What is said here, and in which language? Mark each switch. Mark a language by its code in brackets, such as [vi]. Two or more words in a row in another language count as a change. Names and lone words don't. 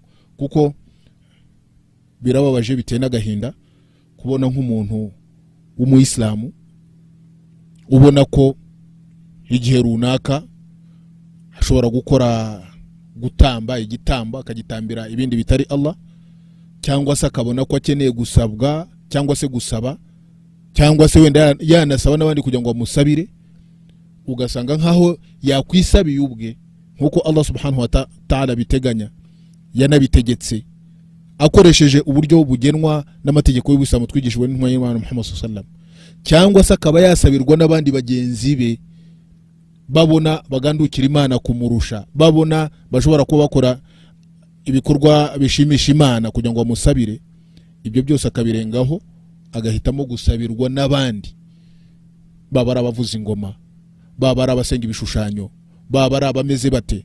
[rw] Kuko birababaje biteye n'agahinda kubona nk'umuntu w'umuyisilamu ubona ko igihe runaka ashobora gutamba igitambo akagitambira ibindi bitari Allah, cyangwa se akabona ko akeneye gusabwa cyangwa se gusaba, cyangwa se wenda yanasaba n'abandi kugira ngo bamusabire, ugasanga nkaho yakwisabiye ubwe nkuko Allah [ar] سبحانه وتعالى [rw] biteganya, yanabitegetse akoresheje uburyo bugenwa n'amategeko y'Ubuislamu twigishijwe n'intumwa y'Imana Muhammad [ar] صلى الله عليه وسلم, [rw] cyangwa se akaba yasabirwa n'abandi bagenzi be babona bagandukira Imana kumurusha, babona bashobora kuba bakora ibikorwa bishimisha Imana kugira ngo bamusabire. Ibyo byose akabirengaho, agahitamo gusabirwa n'abandi, baba ari abavuza ingoma, baba ari abasenga ibishushanyo, baba ari abameze bate.